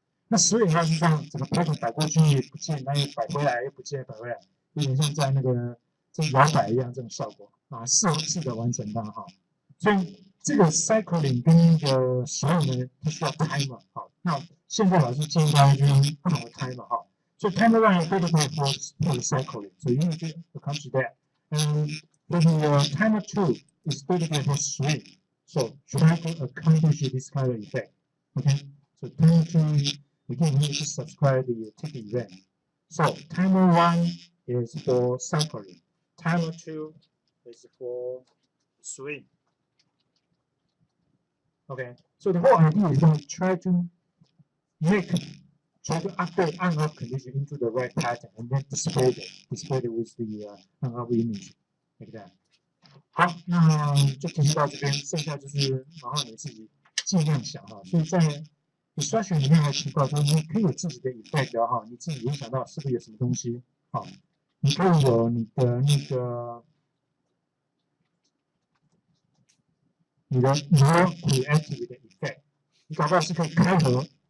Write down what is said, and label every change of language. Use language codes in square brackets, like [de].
[zh] 那所以它是这样，整个 pattern 摆过去也不见，它又摆回来又不见，摆回来，有点像在那个这摇摆一样这种效果啊，试着完成它哈。所以这个 cycling 跟那个使用呢，它需要 timer 好。那现在老师建议大家就用不同的 timer 哈。 [en] So timer one is dedicated for the cycling, so you need to accomplish that. And the timer two is dedicated for swing. So try to accomplish this kind of effect. Okay. So timer two, again, you need to subscribe the ticket event. So timer one is for cycling. Timer two is for swing. Okay. So the whole idea is to try to update on-off condition into the right pattern and then display it with the on-off image like that. [zh] 好，那就提示到这边，剩下就是然后你自己尽量想哈。所以在 instruction 里面还提到说，你可以有自己的 effect 哈，你自己联想到是不是有什么东西？好，你可以有你的那个你的 more creative 的 effect， 你搞不好是可以开合。